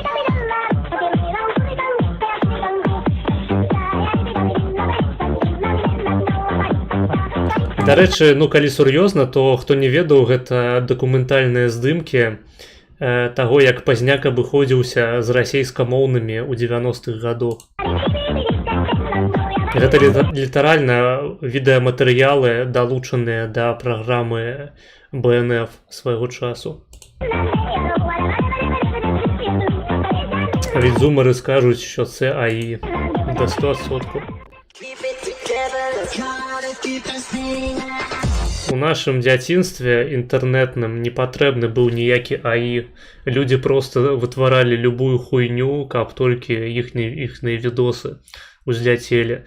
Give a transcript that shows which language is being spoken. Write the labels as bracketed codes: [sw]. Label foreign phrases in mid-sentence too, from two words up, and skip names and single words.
[be] Дарэчы, ну калі сур'ёзна, то хто не ведаў, гэта дакументальныя здымкі таго, як Пазняк абыходзіўся з расейскамоўнымі ў 90-х гадах. Гэта літаральна відэаматэрыялы, далучаныя да праграмы БНФ свайго часу. Ведь зумеры скажуць, [uk] що це АІ да 100%. У нашым дзяцінстве інтэрнэтным не патрэбны быў ніякі АІ. Людзі проста вытваралі любую хуйню, каб толькі іхныя відосы узляцелі.